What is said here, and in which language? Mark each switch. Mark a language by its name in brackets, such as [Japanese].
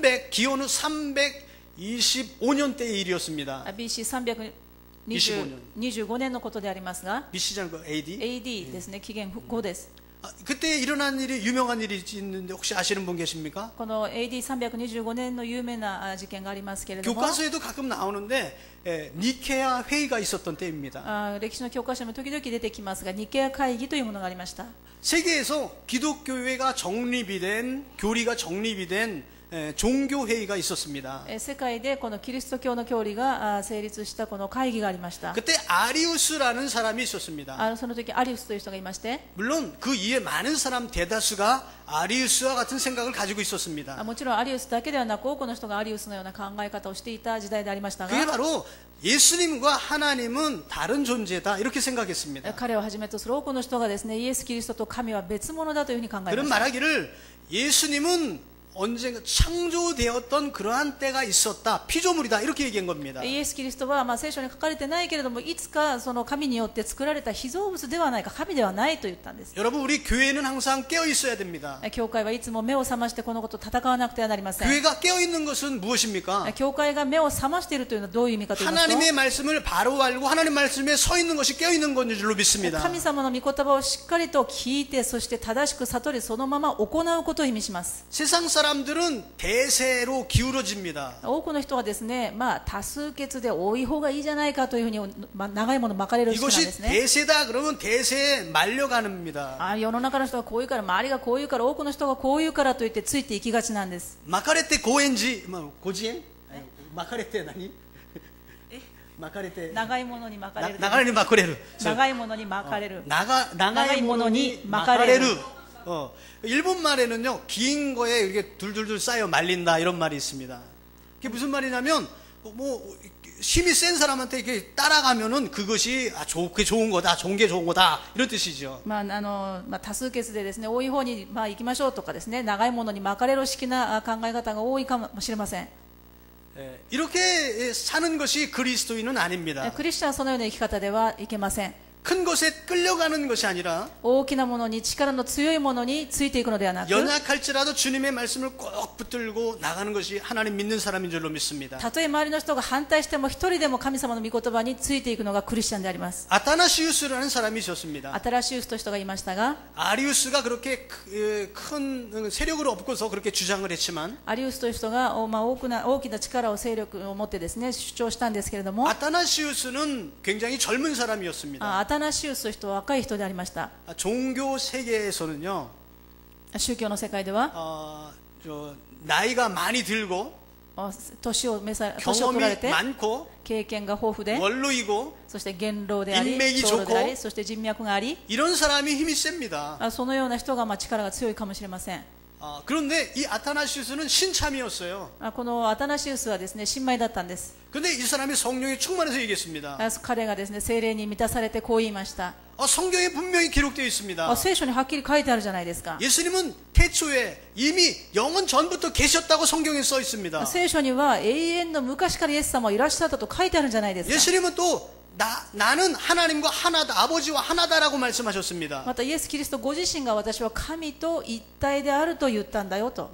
[Korean] 기원후 325년 때의 일이었습니다. [Japanese] BC325 年のことでありますが、 [Korean] BC잖아요, 그 AD. [Japanese] AD ですね、紀元後です。 [Korean] 그때 일어난 일이 유명한 일이 있는데 혹시 아시는 분 계십니까? [Japanese] この AD325 年の有名な事件がありますけれども、 [Korean] 교과서에도 가끔 나오는데 니케아 회의가 있었던 때입니다. [Japanese] 歴史の教科書にも時々出てきますが、ニケア会議というものがありました。 [Korean] 세계에서 기독교회가 정립이 된 교리가 정립이 된 종교 회의가 있었습니다. [Japanese] 世界でこのキリスト教の教理が成立したこの会議がありました。 [Korean] 그때 아리우스라는 사람이 있었습니다. [Japanese] その時アリウスという人がいまして、 [Korean] 물론 그 이에 많은 사람 대다수가 아리우스와 같은 생각을 가지고 있었습니다. [Japanese] もちろんアリウスだけではなく多くの人がアリウスのような考え方をしていた時代でありましたが、 [Korean] 그게 바로 예수님과 하나님은 다른 존재다 이렇게 생각했습니다. [Japanese] 彼をはじめとする多くの人がですね、イエス・キリストと神は別物だというふうに考えま [Korean] 그런 [Japanese] した。 [Korean] 말하기를 예수님은 언젠가 창조되었던 그러한 때가 있었다. 피조물이다. 이렇게 얘기한 겁니다. [Japanese] イエス・キリストは聖書に書かれてないけれども、いつかその神によって作られた被造物ではないか、神ではないと言ったんです。 [Korean] 여러분 우리 교회는 항상 깨어 있어야 됩니다. [Japanese] 教会はいつも目を覚ましてこのことを戦わなくてはなりません。 [Korean] 교회가 깨어 있는 것은 무엇입니까? [Japanese] 教会が目を覚ましているというのはどういう意味かと言いますと、 [Korean] 하나님의 말씀을 바로 알고 하나님 말씀에 서 있는 것이 깨어 있는 것인 줄로 믿습니다. [Japanese] 神様の御言葉をしっかりと聞いて、そして正しく悟り、そのまま行うことを意味します。 [Korean] 세상 사람들은 대세로 기울어집니다. [Japanese] 多くの人はですね、多数決で多い方がいいじゃないかというふうに、長いもの巻かれる人なんで [Korean] 이것이 [Japanese] すね。 [Korean] 대세다 그러면 대세에 말려가는입니다. [Japanese] 世の中の人がこう言うから、周りがこう言うから、多くの人がこう言うからといってついていきがちなんです。 [Korean] 마카레테 고엔지 고지엔? 마카레테何? [Japanese] 巻かれて長いものに巻かれる。長いものに巻かれる。長いものに巻かれる。長いものに巻かれる. [Korean] 일본 말에는요, 긴 거에 이렇게 둘둘둘 쌓여 말린다 이런 말이 있습니다. 그게 무슨 말이냐면 뭐 힘이 센 사람한테 이렇게 따라가면은 그것이 그게 좋은 거다, 좋은 게 좋은 거다 이런 뜻이죠. [Japanese] 多数決でですね、多い方に行きましょうとかですね、長いものに巻かれる式な考え方が多いかもしれません。 [Korean] 이렇게 사는 것이 그리스도인은 아닙니다. [Japanese] クリスチャンはそのような生き方ではいけません。 [Korean] 큰 것에 끌려가는 것이 아니라 [Japanese] 大きなものに、力の強いものについていくのではなく、 [Korean] 연약할지라도 주님의 말씀을 꼭 붙들고 나가는 것이 하나님 믿는 사람인 줄로 믿습니다. [Japanese] たとえ周りの人が反対しても一人でも神様の御言葉についていくのがクリスチャンであります。 [Korean] 아타나시우스라는 사람이 있었습니다. [Japanese] アタラシウスという人がいましたが、 [Korean] 아리우스가 그렇게 큰 세력을 얻고서 그렇게 주장을 했지만 [Japanese] アリウスという人が大きな力を勢力を持ってですね、主張したんですけれども、 [Korean] 아타나시우스는 굉장히 젊은 사람이었습니다. [Japanese] アタナシウスという人は若い人でありました。 [Korean] 종교 세계에서는요, [Japanese] 宗教の世界では、 [Korean] 나이가 많이 들고 [Japanese] 年を取られ [Korean] 경험이 [Japanese] て [Korean] 많고 [Japanese] 経験が豊富で、 [Korean] 원로이고 [Japanese] そして元老であり、 [Korean] 인맥이 [Japanese] 長老であり、 [Korean] 좋고 [Japanese] そして人脈があり、 [Korean] 이런 사람이 힘이 셉니다. [Japanese] そのような人が力が強いかもしれません。 [Korean] 그런데 이 아타나시우스는 신참이었어요. [Japanese] このアタナシウスはですね、新米だったんです。 [Korean] 근데 이 사람이 성령에 충만해서 얘기했습니다. [Japanese] 彼がですね、聖霊に満たされてこう言いました。 [Korean] 성경에 분명히 기록되어 있습니다. [Japanese] 聖書にはっきり書いてあるじゃないですか。 [Korean] 예수님은 태초에 이미 영원 전부터 계셨다고 성경에 써 있습니다. [Japanese] 聖書には永遠の昔からイエス様いらっしゃったと書いてあるんじゃないですか。 [Korean] 예수님은 또 나는 하나님과 하나다, 아버지와 하나다라고 말씀하셨습니다. [Japanese] またイエス・キリストご自身が私は神と一体であると言ったんだよと。